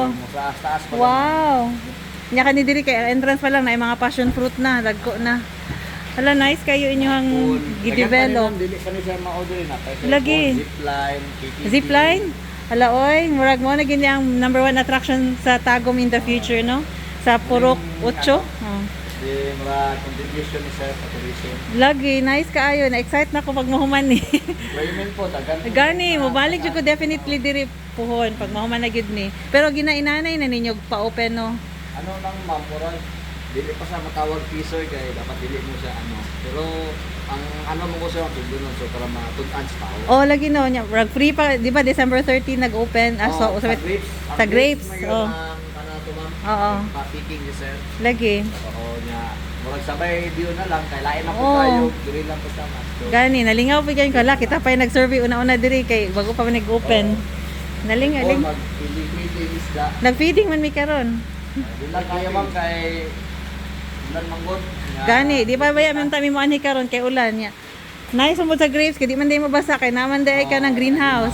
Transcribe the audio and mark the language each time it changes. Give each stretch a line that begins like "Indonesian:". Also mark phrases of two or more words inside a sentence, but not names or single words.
Cebuano: Sa taas pa. Wow. Nya kani diri kay entrance pa lang na mga passion fruit na, dagko na. Hala nice kayo inyong gi-develop. Dili pa ni siya ma-order na. Lagi. Zipline, KTV. Zipline? Hala oy, murag mo na gini ang
English: number 1 attraction
Cebuano: sa Tagum
English: in the future
Cebuano: no. Sa Purok 8. Oh. Di mura contribution ni sir sa tourism. Lagi nice kaayo, na excite na ko pag mahuman ni. Employment po tagan. Gani, mobalik jud ko definitely diri puhon pag mahuman na gid ni. Pero ginainanay na ninyo pa-open no. Ano lang ma'am, murag dili pa sa matawag teaser kay dapat dili mo siya ano. Pero ang ano mo ko siya tugunon so para matun-an sa tao. Oh, lagi no nya, rag free pa, di ba December 13 nag-open so sa grapes. sa grapes. Oh. Oh. Ano to ma'am? Oo. Pa-picking ni sir. Lagi. Oo niya. Murag sabay view na lang kay lain na po Oo. tayo, dili lang po sama. So, Gani, nalingaw pa gyud ko la kita pa yung nag-survey una-una diri kay bago pa man nag-open. Nalingaw. mag-feeding isda. Nag-feeding man mi karon. Di lang kaya ma'am kay ulan manggod. Gani, di ba baya man tami mo anhi karon kay ulan nya. Nice mo sa grapes kay di man day mabasa kay naman day ka ng greenhouse.